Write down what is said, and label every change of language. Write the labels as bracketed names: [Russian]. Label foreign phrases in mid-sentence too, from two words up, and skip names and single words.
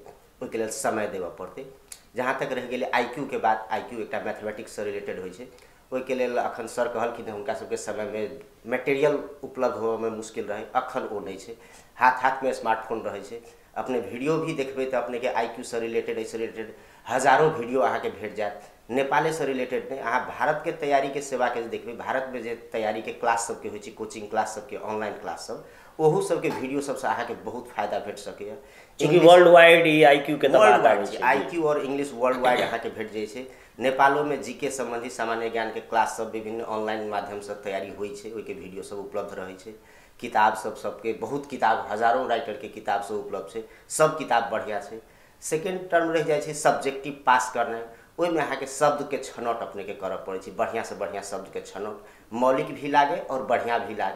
[Maithili] ओहिके लेल समय देबऽ पड़तै। जहाँ तक रह गेलै IQ के बात, IQ एकटा मैथमेटिक्स से रिलेटेड होइ छै। ओहिके लेल अखन सर कहलखिन हुनका सबके समय में मटेरियल उपलब्ध होबऽ में मुश्किल रहे, अखन ओ नहीं छै। हाथ में स्मार्टफोन रहे छै। अपने वीडियो भी देखबै तो अपने के IQ से रिलेटेड, ऐसे रिलेटेड हजारों वीडियो अहाँ के भेट जायत। नेपाले से रिलेटेड नहीं, अहाँ भारत के तैयारी के सेवा के देखबै, भारत में जे तैयारी के क्लास सबके होइ छै, [English] coaching class [Maithili] सबके, [English] online class [Maithili] सब, ओहू सबके वीडियो सबसे अहाँ के बहुत फायदा भेट सकैए। क्योंकि [English] world wide IQ [Maithili] के बात आबै छै, IQ और इंग्लिश [English] world wide [Maithili] अहाँ के भेट जाइ छै। नेपालो में GK संबंधी सामान्य ज्ञान के क्लास सब विभिन्न ऑनलाइन माध्यम से तैयारी होइ छै, ओहिके वीडियो सब उपलब्ध रहे छै। किताब सबके बहुत किताब, हजारों राइटर के किताब सब उपलब्ध छै, सब किताब बढ़िया छै। [English] second term [Maithili] रह जाइ छै सब्जेक्टिव पास करनाइ। ओहिमे अहाँ के शब्द के छनौट अपने के करऽ पड़ै छै, बढ़िया से बढ़िया शब्द के छनौट, मौलिक भी लागे और बढ़िया भी लागे।